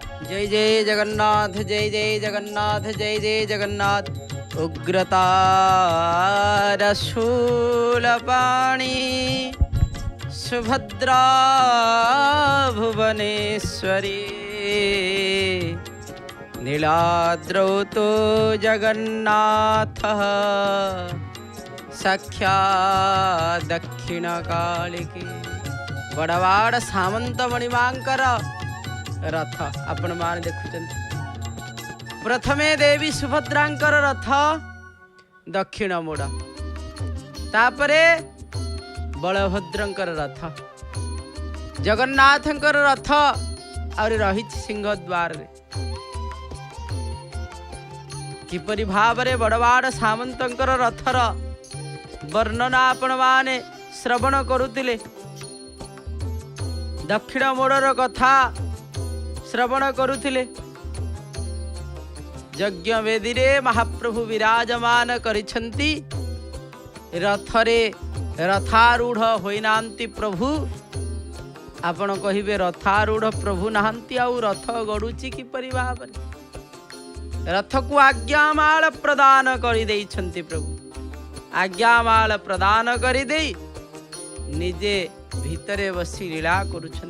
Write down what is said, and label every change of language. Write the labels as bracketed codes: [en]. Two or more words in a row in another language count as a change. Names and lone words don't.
[or] ଜୟ ଜୟ ଜଗନ୍ନାଥ, ଜୟ ଜୟ ଜଗନ୍ନାଥ, ଜୟ ଜୟ ଜଗନ୍ନାଥ। [sa] उग्रतार शूलपाणि सुभद्रा भुवनेश्वरी नीलाद्रौ तो जगन्नाथः साक्षात् दक्षिणकालिकी। [or] ବଡ଼ୱାଡ଼ ସାମନ୍ତ ମଣିମାଙ୍କର ରଥ ଆପଣ ମାନେ ଦେଖୁଛନ୍ତି। ପ୍ରଥମେ ଦେବୀ ସୁଭଦ୍ରାଙ୍କର ରଥ ଦକ୍ଷିଣ ମୋଡ଼, ତାପରେ ବଳଭଦ୍ରଙ୍କର ରଥ, ଜଗନ୍ନାଥଙ୍କର ରଥ ଆଉ ରହି ସିଂହ ଦ୍ୱାର ରେ। କିପରି ଭାବରେ ବଡ଼ୱାଡ଼ ସାମନ୍ତଙ୍କର ରଥର ବର୍ଣ୍ଣନା ଆପଣ ମାନେ ଶ୍ରବଣ କରୁଥିଲେ। ଦକ୍ଷିଣ ମୋଡ଼ର କଥା ଶ୍ରବଣ କରୁଥିଲେ। ଯଜ୍ଞ ବେଦୀ ରେ ମହାପ୍ରଭୁ ବିରାଜମାନ କରିଛନ୍ତି। ରଥରେ ରଥାରୂଢ଼ ହୋଇନାହାନ୍ତି ପ୍ରଭୁ। ଆପଣ କହିବେ ରଥାରୂଢ଼ ପ୍ରଭୁ ନାହାନ୍ତି ଆଉ ରଥ ଗଡୁଛି କିପରି ଭାବରେ। ରଥ କୁ ଆଜ୍ଞାମାଳ ପ୍ରଦାନ କରି ଦେଇଛନ୍ତି ପ୍ରଭୁ। ଆଜ୍ଞାମାଳ ପ୍ରଦାନ କରି ଦେଇ ନିଜେ ଭିତରେ ବସି ଲୀଳା କରୁଛନ୍ତି।